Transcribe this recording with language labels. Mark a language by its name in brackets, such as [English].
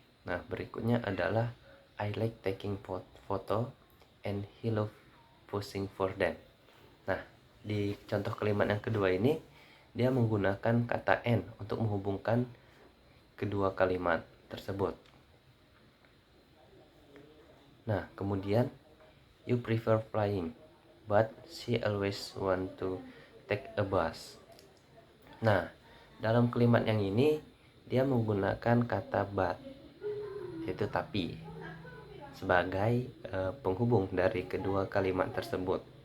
[Indonesian] Nah, berikutnya adalah [English] I like taking photo and he love posing for them. [Indonesian] Nah, di contoh kalimat yang kedua ini dia menggunakan kata and untuk menghubungkan kedua kalimat tersebut. Nah, kemudian [English] you prefer flying, but she always want to take a bus. [Indonesian] Nah, dalam kalimat yang ini dia menggunakan kata but, yaitu tapi, sebagai penghubung dari kedua kalimat tersebut.